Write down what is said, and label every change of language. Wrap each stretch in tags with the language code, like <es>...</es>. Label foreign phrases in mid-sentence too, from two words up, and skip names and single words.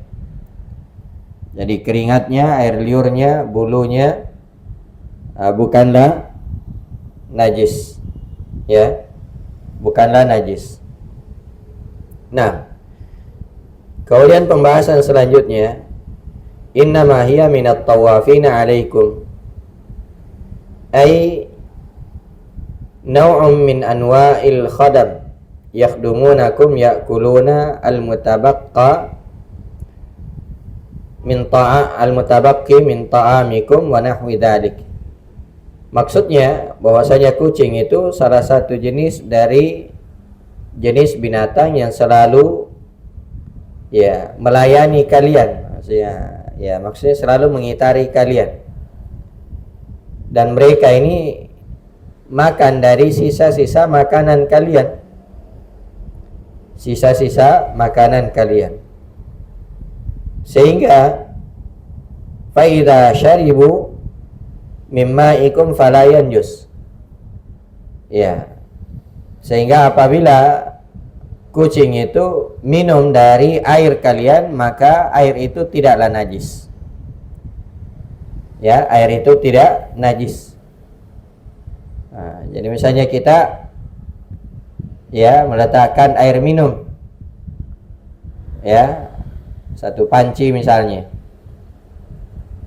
<id>Jadi keringatnya, air liurnya, bulunya bukanlah najis. Ya, bukanlah najis. Nah, kemudian pembahasan selanjutnya,</id> <ar>إنما هي من الطوافين عليكم، أي نوع من أنواع الخدم يخدمونكم يأكلون المتبقى من المتبقي من طعامكم ونحو ذلك.</ar> <id>Maksudnya bahwasanya kucing itu salah satu jenis dari jenis binatang yang selalu melayani kalian. Maksudnya selalu mengitari kalian. Dan mereka ini makan dari sisa-sisa makanan kalian. Sisa-sisa makanan kalian.</id> <ar>Sehingga فإذا شربوا من مائكم فلا ينجس.</ar> <id>Sehingga apabila kucing itu minum dari air kalian, maka air itu tidaklah najis. Air itu tidak najis. Jadi misalnya kita meletakkan air minum, satu panci misalnya.</id>